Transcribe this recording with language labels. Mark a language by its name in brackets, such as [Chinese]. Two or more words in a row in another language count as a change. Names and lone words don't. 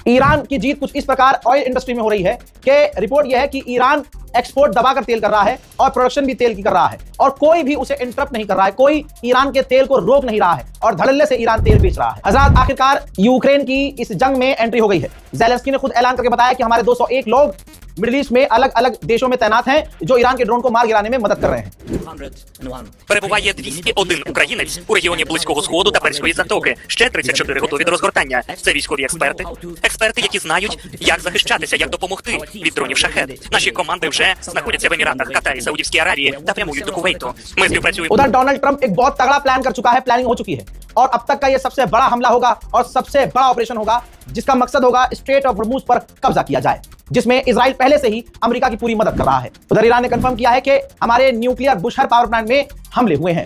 [Hindi] ईरान की जीत कुछ इस प्रकार [English] oil industry [Hindi] में हो रही है कि रिपोर्ट यह है कि ईरान एक्सपोर्ट दबाकर तेल कर रहा है और प्रोडक्शन भी तेल की कर रहा है और कोई भी उसे इंटरप्ट नहीं कर रहा है, कोई ईरान के तेल को रोक नहीं रहा है और धड़ल्ले से ईरान तेल बेच रहा है। हज़रात, आखिरकार यूक्रेन की इस जंग में एंट्री हो गई है। ज़ेलेंस्की ने खुद ऐलान करके बताया कि हमारे 201 लोग मिडिल ईस्ट में अलग अलग देशों में तैनात हैं जो ईरान के ड्रोन को मार गिराने में मदद कर रहे हैं। [Ukrainian] Перебуває 201 українець у регіоні Близького Сходу та Перської затоки. Ще 34 готові до розгортання. Це військові експерти. Експерти, які знають, як захищатися, як допомогти від дронів «Шахед». Наші команди вже знаходяться в Еміратах, Катарі, Саудівській Аравії та прямують до Кувейту. Ми співпрацюємо. [Hindi] उधर डोनाल्ड ट्रंप एक बहुत तगड़ा प्लान कर चुका है, प्लानिंग हो चुकी है और अब तक का ये सबसे बड़ा हमला होगा और सबसे बड़ा ऑपरेशन होगा जिसका मकसद होगा स्ट्रेट ऑफ हॉर्मुज पर कब्जा किया जाए, जिसमें इजराइल पहले से ही अमेरिका की पूरी मदद कर रहा है। उधर ईरान ने कंफर्म किया है कि हमारे न्यूक्लियर बुशहर [English] power plant [Hindi] में हमले हुए हैं।